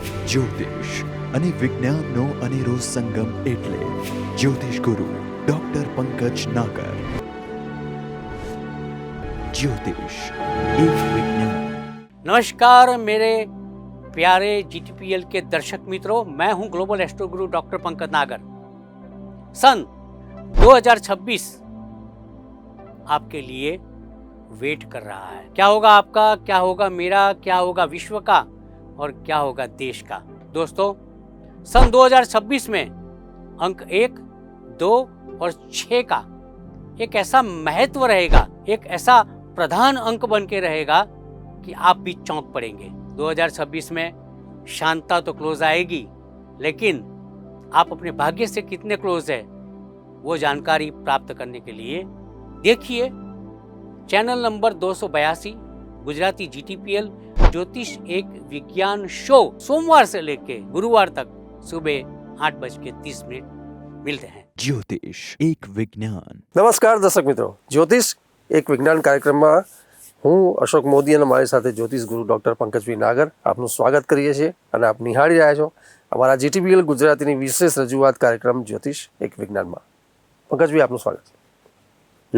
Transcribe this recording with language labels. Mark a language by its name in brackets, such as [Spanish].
[Gujarati] જ્યોતિષ અને વિજ્ઞાનનો અનેરો સંગમ એટલે જ્યોતિષ ગુરુ ડોક્ટર પંકજ નાગર। [Hindi] ज्योतिष एक विज्ञान। नमस्कार मेरे प्यारे GTPL के दर्शक मित्रों, मैं हूं ग्लोबल एस्ट्रो गुरु डॉक्टर पंकज नागर। सन 2026 आपके लिए वेट कर रहा है। क्या होगा आपका, क्या होगा मेरा, क्या होगा विश्व का और क्या होगा देश का। दोस्तों, सन 2026 में अंक 1, 2 और 6 का एक ऐसा महत्व रहेगा, एक ऐसा प्रधान अंक बन के रहेगा कि आप भी चौंक पड़ेंगे। 2026 में शांता तो क्लोज आएगी, लेकिन आप अपने भाग्य से कितने क्लोज है वो जानकारी प्राप्त करने के लिए देखिए चैनल नंबर 282 गुजराती GTPL ज्योतिष एक विज्ञान शो, सोमवार से लेके गुरुवार तक सुबह 8:30 मिलते हैं। ज्योतिष एक विज्ञान। [Gujarati] નમસ્કાર દર્શક મિત્રો, જ્યોતિષ એક વિજ્ઞાન કાર્યક્રમમાં હું અશોક મોદી અને મારી સાથે જ્યોતિષ ગુરુ ડૉક્ટર પંકજભાઈ નાગર આપનું સ્વાગત કરીએ છીએ અને આપ નિહાળી રહ્યા છો અમારા GTPL ગુજરાતીની વિશેષ રજૂઆત કાર્યક્રમ જ્યોતિષ એક વિજ્ઞાનમાં। પંકજભાઈ આપનું સ્વાગત છે।